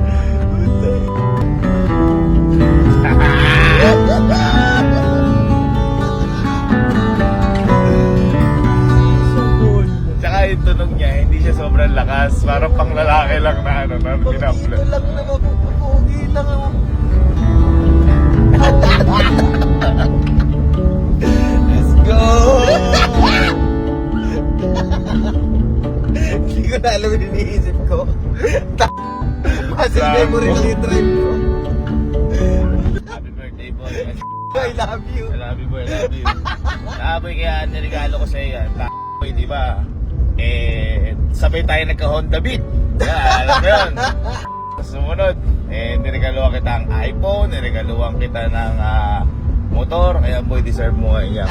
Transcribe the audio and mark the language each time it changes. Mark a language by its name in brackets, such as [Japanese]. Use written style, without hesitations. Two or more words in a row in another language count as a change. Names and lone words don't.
[English] So cool. [Filipino] Tsaka yung tunog niya, hindi siya sobrang lakas. Parang pang lalaki lang na ano, na Pag pinapla. dito lang naman, pupugi lang ako. [English] Let's go! [Filipino] Hindi ko na alam yung iniisip ko. Kasi memory lang yung drive ko. [English] Happy birthday boy. I love you. I love you boy, I love you. [Filipino] Sabi kaya niregalo ko sa iyo yan. Boy, di ba? Sabay tayo nagka-Honda Beat. Yeah, alam mo yun. Sumunod, niregaluhan kita ang iPhone, niregaluhan kita ng motor. Kaya boy, deserve mo nga yan.